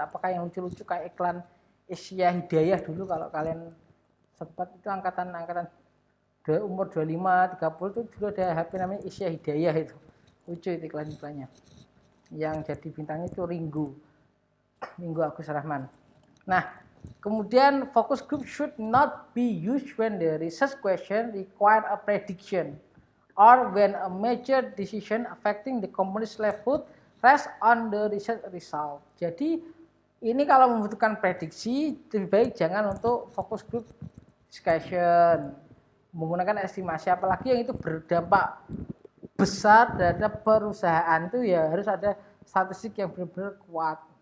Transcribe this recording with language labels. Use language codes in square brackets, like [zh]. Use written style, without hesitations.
[id] Apakah yang lucu-lucu kayak iklan Asia Hidayah dulu, kalau kalian sempat itu angkatan umur 25, 30 itu dulu ada HP namanya Asia Hidayah itu. Lucu itu iklan-iklannya. Yang jadi bintangnya itu Ringgo Agus Rahman. Nah, kemudian [en] focus group should not be used when the research question require a prediction or when a major decision affecting the company's livelihood rests on the research result. [id] Jadi ini kalau membutuhkan prediksi, lebih baik jangan untuk focus group discussion, menggunakan estimasi, apalagi yang itu berdampak besar terhadap perusahaan itu ya harus ada statistik yang benar-benar kuat.